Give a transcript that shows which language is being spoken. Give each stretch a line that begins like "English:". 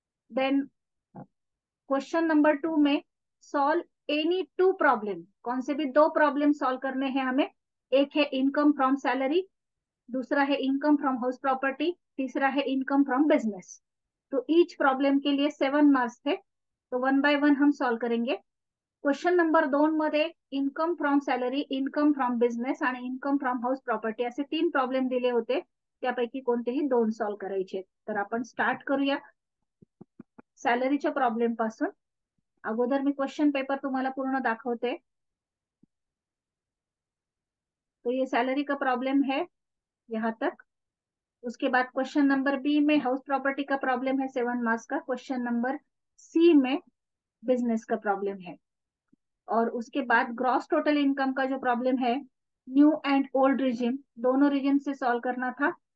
English: Then question number 2 में solve any two problem.
Hindi: कौन से भी दो प्रॉब्लम सॉल्व करने हैं हमें. एक है इनकम फ्रॉम सैलरी, दूसरा है इनकम फ्रॉम हाउस प्रॉपर्टी, तीसरा है इनकम फ्रॉम बिजनेस. तो ईच प्रॉब्लेम के लिए 7 मार्क्स थे. तो 1 बाय 1 हम सॉल्व करेंगे.
Marathi: क्वेश्चन नंबर 2 मध्ये income from salary, income from business आणि इनकम फ्रॉम हाऊस प्रॉपर्टी असे 3 प्रॉब्लेम दिले होते. त्यापैकी कोणतेही 2 सॉल्व करायचे. तर आपण स्टार्ट करूया सॅलरीच्या प्रॉब्लेम पासून. अगोदर मी क्वेश्चन पेपर तुम्हाला पूर्ण दाखवते.
Hindi: तो ये सैलरी का प्रॉब्लम है यहाँ तक. उसके बाद क्वेश्चन नंबर B में हाउस प्रॉपर्टी का प्रॉब्लम है 7 मार्क्स का. क्वेश्चन नंबर C में बिजनेस का प्रॉब्लम है. और उसके बाद ग्रॉस टोटल इनकम का जो प्रॉब्लम है, न्यू एंड ओल्ड रिजिम दोनों रिजिम से सॉल्व करना था.